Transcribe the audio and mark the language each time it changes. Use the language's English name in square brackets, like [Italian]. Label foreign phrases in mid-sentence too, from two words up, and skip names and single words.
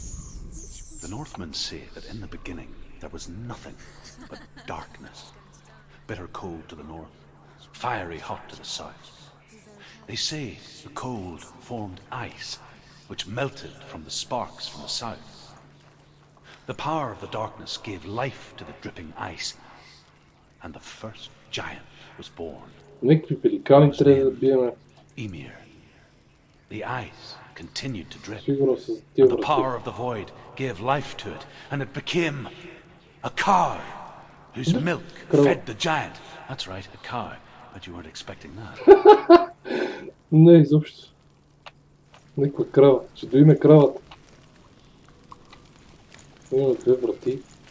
[English] The Northmen say that in the beginning there was nothing but darkness, bitter cold to the north, fiery hot to the south. They say the cold formed ice, which melted from the sparks from the south. The power of the darkness gave life to the dripping ice, and the first giant was born. [Bulgarian] Някакви великани трябва да биеме. [English] Ymir. The ice continued to drip, [Bulgarian] Сигурно с тия [English] and the power [Bulgarian] врати. [English] of the void gave life to it, and it became a cow whose milk fed the giant. That's right, a cow. But you weren't expecting that. [Bulgarian] Не, изобщо. Някаква крава. Ще доиме кравата. Има две врати.